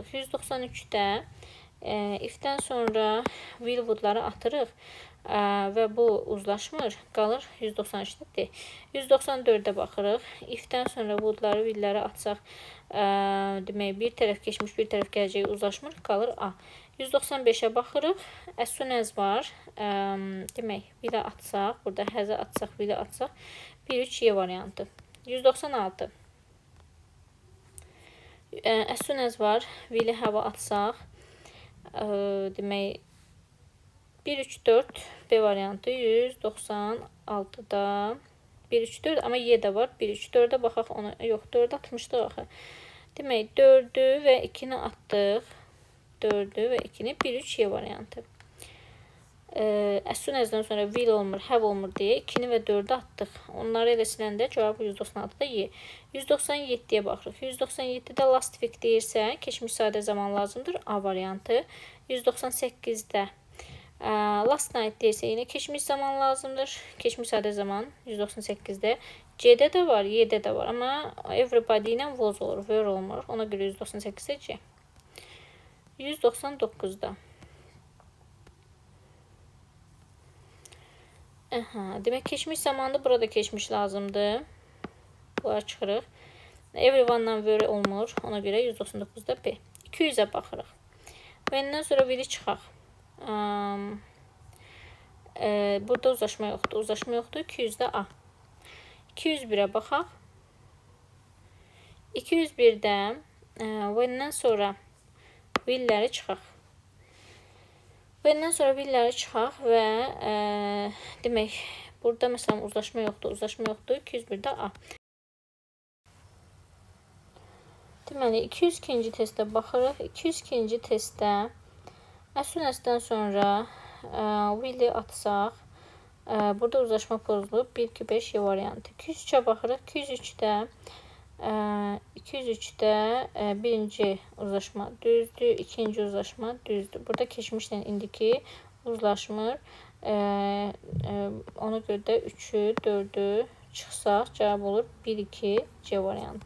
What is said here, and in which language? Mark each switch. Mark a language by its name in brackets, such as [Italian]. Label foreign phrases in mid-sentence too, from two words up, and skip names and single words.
[Azerbaijani] 193-də if-dən sonra [English] will would-ları [Azerbaijani] atırıq və bu uzlaşmır, qalır 193-də D. 194-də baxırıq. If-dən sonra would-ları, will-ləri atsaq, demək, bir tərəf keçmiş, bir tərəf gələcək uzlaşmır, qalır A. 195-ə baxırıq. [English] As soon as var. [Azerbaijani] Demək, will-ə atsaq, burada has-ə atsaq, will-ə atsaq, 1-3 Y variantı. 196. [English] As soon as var. [Azerbaijani] Will-i have-ə atsaq, demək, 1-3-4 B variantı. 196-da 1-3-4, amma Y də var. 1-3-4-ə baxaq, ona yox, 4-ə atmışdıq axı. Demək, 4-ü və 2-ni atdıq. 4-ü və 2-ni 1-3 Y variantı. [English] As soon as-dən [Azerbaijani] sonra will olmur, have olmur deyə 2-ni və 4-ü atdıq. Onları elə siləndə cavabı 196-da Y. 197-yə baxırıq. 197-də [English] last week [Azerbaijani] deyirsə, keçmiş sadə zaman lazımdır. A variantı. 198-də [English] last night [Azerbaijani] deyirsə, yenə keçmiş zaman lazımdır. Keçmiş sadə zaman 198-də. C-də də var, Y-də də var. Amma everybody ilə was olur, were olmur. Ona görə 198-də C. 199-da. Demək, keçmiş zamanda burada keçmiş lazımdır. Bunları çıxırıq. Everyone-dan were olmur. Ona görə 199-da B. 200-ə baxırıq. When-dən sonra will-i çıxaq. Burada uzlaşma yoxdur. Uzlaşma yoxdur. 200-də A. 201-ə baxaq. 201-də when-dən sonra will-ləri çıxaq. When-dən sonra will-ləri çıxaq və demək, burada məsələn uzlaşma yoxdur. Uzlaşma yoxdur. 201-də A. Deməli, 202-ci testə baxırıq. 202-ci testdə [English] as soon as-dən [Azerbaijani] sonra will-i atsaq, burada uzlaşma pozulub. 1-2-5 Y variantı. 203-ə baxırıq. 203-də birinci uzlaşma düzdür, ikinci uzlaşma düzdür. Burada keçmişlə indiki uzlaşmır. Ona görə də 3-ü, 4-ü çıxsaq, cavab olur 1-2 C variantı.